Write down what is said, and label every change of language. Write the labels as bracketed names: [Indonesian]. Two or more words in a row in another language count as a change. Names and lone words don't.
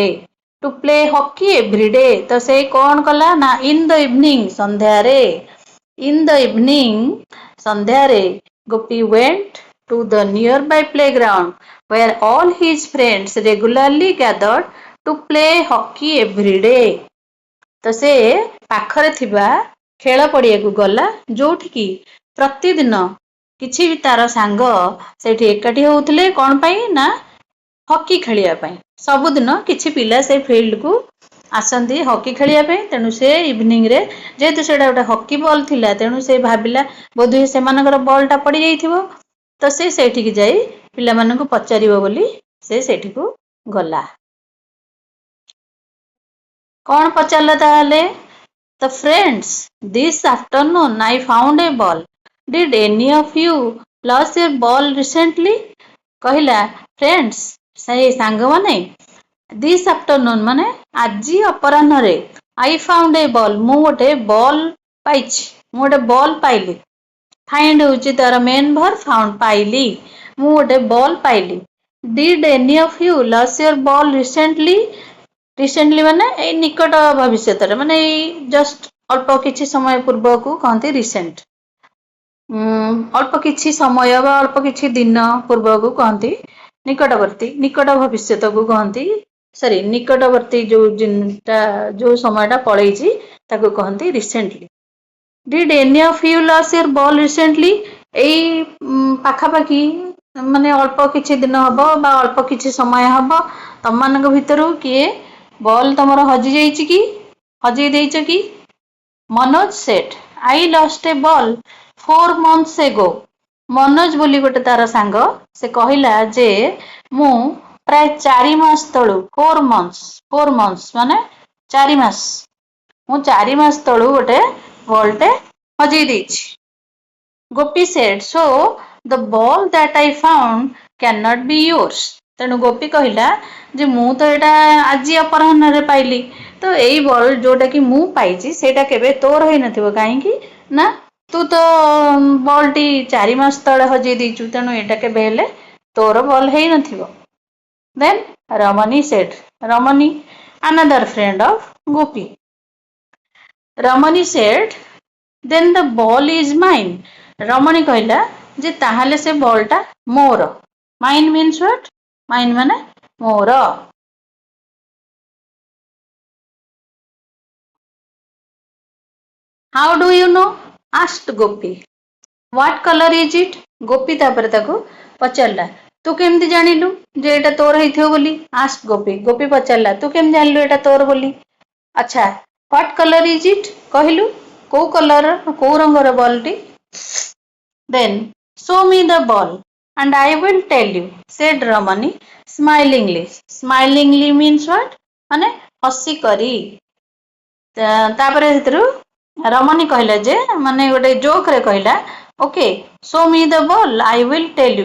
[English] to play hockey everyday, [Odia] ତ ସେ କଣ କଲା ନା [English] in the evening ସନ୍ଧ୍ୟାରେ, in the evening ସନ୍ଧ୍ୟାରେ ଗୋପୀ ୱେଣ୍ଟ to the nearby playground where all his friends regularly gathered to play hockey every day. [Odia] ତ ସେ ପାଖରେ ଥିବା ଖେଳ ପଡ଼ିଆକୁ ଗଲା, ଯୋଉଠିକି ପ୍ରତିଦିନ କିଛି ବି ତାର ସାଙ୍ଗ ସେଇଠି ଏକାଠି ହଉଥିଲେ, କଣ ପାଇଁ ନା ହକି ଖେଳିବା ପାଇଁ। ସବୁଦିନ କିଛି ପିଲା ସେ ଫିଲ୍ଡକୁ ଆସନ୍ତି ହକି ଖେଳିବା ପାଇଁ, ତେଣୁ ସେ ଇଭିନିଂରେ, ଯେହେତୁ ସେଇଟା ଗୋଟେ ହକି ବଲ୍ ଥିଲା, ତେଣୁ ସେ ଭାବିଲା ବୋଧହୁଏ ସେମାନଙ୍କର ବଲ୍ ଟା ପଡ଼ି ଯାଇଥିବ, ତ ସେ ସେଇଠିକି ଯାଇ ପିଲାମାନଙ୍କୁ ପଚାରିବ ବୋଲି ସେ ସେଇଠିକୁ ଗଲା। କଣ ପଚାରିଲା ତାହେଲେ? [English] The friends, this afternoon I found a ball. Did any of you lose your ball recently? [Odia] କହିଲା friends, ସେଇ ସାଙ୍ଗମାନେ, [English] this afternoon [Odia] ମାନେ ଆଜି ଅପରାହ୍ନରେ, [English] I found a ball, [Odia] ମୁଁ ଗୋଟେ ବଲ୍ ପାଇଛି, ମୁଁ ଗୋଟେ ବଲ୍ ପାଇଲି। ଫାଇଣ୍ଡ ହେଉଛି ତାର [English] main verb, [Odia] ଫାଉଣ୍ଡ ପାଇଲି, ମୁଁ ଗୋଟେ ବଲ୍ ପାଇଲି। [English] Did any of you lose your ball recently? [Odia] ରିସେଣ୍ଟଲି ମାନେ ଏଇ ନିକଟ ଭବିଷ୍ୟତରେ, ମାନେ ଏଇ ଜଷ୍ଟ ଅଳ୍ପ କିଛି ସମୟ ପୂର୍ବକୁ କହନ୍ତି ରିସେଣ୍ଟ। ଅଳ୍ପ କିଛି ସମୟ ବା ଅଳ୍ପ କିଛି ଦିନ ପୂର୍ବକୁ କହନ୍ତି ନିକଟବର୍ତ୍ତୀ, ନିକଟ ଭବିଷ୍ୟତକୁ କହନ୍ତି, ସରି ନିକଟବର୍ତ୍ତୀ ଯୋଉ ସମୟଟା ପଳେଇଛି ତାକୁ କହନ୍ତି ରିସେଣ୍ଟଲି। [English] Did any of you lose your ball recently? [Odia] ଏଇ ପାଖାପାଖି ମାନେ ଅଳ୍ପ କିଛି ଦିନ ହବ ବା ଅଳ୍ପ କିଛି ସମୟ ହବ ତମମାନଙ୍କ ଭିତରୁ କିଏ ବଲ୍ ତମର ହଜି ଯାଇଛି କି, ହଜେଇ ଦେଇଛ କି? [English] ମନୋଜ ସେଟ୍ I lost a ball 4 months ago. [Odia] ମନୋଜ ବୋଲି ଗୋଟେ ତାର ସାଙ୍ଗ, ସେ କହିଲା ଯେ ମୁଁ ପ୍ରାୟ 4 ମାସ ତଳୁ, 4 months ମାନେ 4 ମାସ, ମୁଁ 4 ମାସ ତଳୁ ଗୋଟେ ବଲ୍ଟେ ହଜେଇ ଦେଇଛି। [English] ଗୋପୀ said, so the ball that I found cannot be yours. [Odia] ତେଣୁ ଗୋପୀ କହିଲା ଯେ ମୁଁ ତ ଏଇଟା ଆଜି ଅପରାହ୍ନରେ ପାଇଲି, ତ ଏଇ ବଲ୍ ଯୋଉଟା କି ମୁଁ ପାଇଛି ସେଇଟା କେବେ ତୋର ହେଇନଥିବ, କାହିଁକି ନା ତୁ ତ ବଲ୍ଟି 4 ମାସ ତଳେ ହଜେଇ ଦେଇଛୁ, ତେଣୁ ଏଇଟା କେବେ ହେଲେ ତୋର ବଲ୍ ହେଇନଥିବ। [English] Then Ramani said, Ramani, another friend of Gopi. Ramani said, then the ball is mine. [Odia] ରମଣୀ କହିଲା ଯେ ତାହେଲେ ସେ ବଲ୍ଟା ମୋର। [English] mine means what? ମାଇନ୍ [Odia] ମାନେ ମୋର। [English] How do you know? asked ଗୋପୀ. What color is it? [Odia] ଗୋପୀ ତାପରେ ତାକୁ ପଚାରିଲା, ତୁ କେମିତି ଜାଣିଲୁ ଯେ ଏଇଟା ତୋର ହେଇଥିବ ବୋଲି? asked ଗୋପୀ, ଗୋପୀ ପଚାରିଲା ତୁ କେମିତି ଜାଣିଲୁ ଏଇଟା ତୋର ବୋଲି? ଆଚ୍ଛା, [English] what color is it? [Odia] କହିଲୁ କୋଉ କଲର, କୋଉ ରଙ୍ଗର ବଲ୍ଟି? [English] Then show me the ball and I will tell you, said Ramani smilingly. Smilingly means what? [Odia] ମାନେ ହସି କରି। ତାପରେ ସେଥିରୁ ରମଣୀ କହିଲା ଯେ, ମାନେ ଗୋଟେ ଜୋକରେ କହିଲା, ଓକେ [English] show me the ball, I will tell you.